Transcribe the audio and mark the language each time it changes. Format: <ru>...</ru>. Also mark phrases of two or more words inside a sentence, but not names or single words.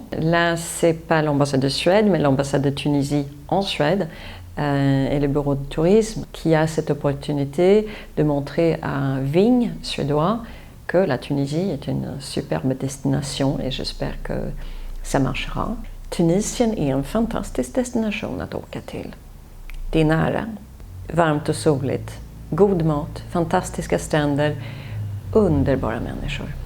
<fr>Là, c'est pas l'ambassade de Suède, mais l'ambassade de Tunisie en Suède et le bureau de tourisme qui a cette opportunité de montrer à un vigne suédois que la Tunisie est une superbe destination et j'espère que ça marchera.</fr> <sv>Tunisien är en fantastisk destination att åka till. Det är nära, varmt och soligt, god mat, fantastiska stränder, underbara människor.</sv>